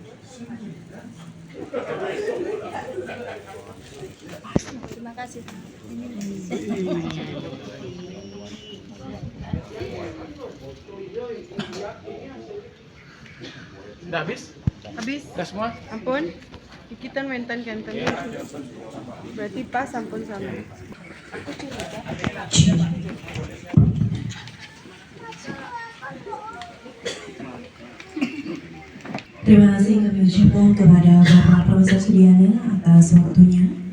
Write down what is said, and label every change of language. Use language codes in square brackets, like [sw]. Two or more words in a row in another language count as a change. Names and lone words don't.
[id] Terima kasih. Udah habis? Habis. Udah semua? Ampun. Dikitan mentan kantan. Berarti pas ampun sama. Terima kasih kami ucapkan kepada Bapak Profesor Sudiana atas waktunya.